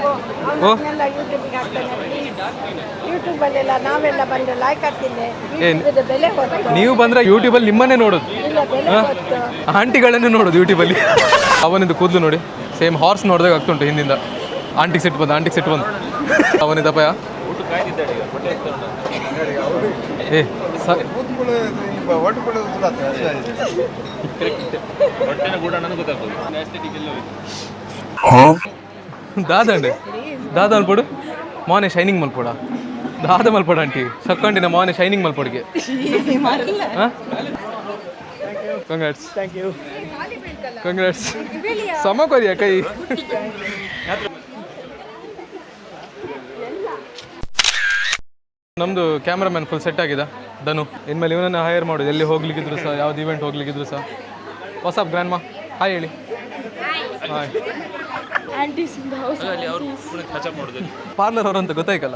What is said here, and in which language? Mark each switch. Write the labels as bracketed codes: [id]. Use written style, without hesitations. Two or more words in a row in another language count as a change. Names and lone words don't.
[kn] ಓ ನೀವು ಬಂದ್ರೆ ಯೂಟ್ಯೂಬಲ್ಲಿ ನಿಮ್ಮನ್ನೇ ನೋಡೋದು, ಆಂಟಿಗಳನ್ನೇ ನೋಡೋದು ಯೂಟ್ಯೂಬಲ್ಲಿ. ಅವನಿಂದ ಕೂದಲು ನೋಡಿ ಸೇಮ್ ಹಾರ್ಸ್ ನೋಡಿದಾಗ ಆಗ್ತುಂಟು ಹಿಂದಿಂದ. ಆಂಟಿಗೆ ಸಿಟ್ಟು ಬಂದು [tcy] ಅವನಿದಪ್ಪಯ ಏ ದಾದ ಮಲ್ಪಡು ಮಾನೆ ಶೈನಿಂಗ್ ಮಲ್ಪೋಡ. ದಾದ ಮಲ್ಪಡ ಆಂಟಿ ಸಕ್ಕೊಂಡಿನ ಮಾನೆ ಶೈನಿಂಗ್ ಮಲ್ಪೊಡಿಗೆ. [kn] ಕಂಗ್ರಾಟ್ಸ್. [tcy] ಸಮ ಕೊರಿಯ ಕೈ. [kn] ನಮ್ದು ಕ್ಯಾಮ್ರಾಮನ್ ಫುಲ್ ಸೆಟ್ ಆಗಿದೆ ಧನು. ಇನ್ಮೇಲೆ ಇವನನ್ನ ಹೈರ್ ಮಾಡೋದು. ಎಲ್ಲಿ ಹೋಗ್ಲಿಕ್ಕಿದ್ರು ಸಹ, ಯಾವ್ದು ಇವೆಂಟ್ ಹೋಗ್ಲಿಕ್ಕಿದ್ರು ಸಹ. [en] What's up grand ma, [kn] ಹಾಯ್ ಹೇಳಿ. ಹಾಯ್. ಪಾರ್ಲರ್ ಅವರಂತ ಗೊತ್ತಾಯ್ಕಲ್ಲ.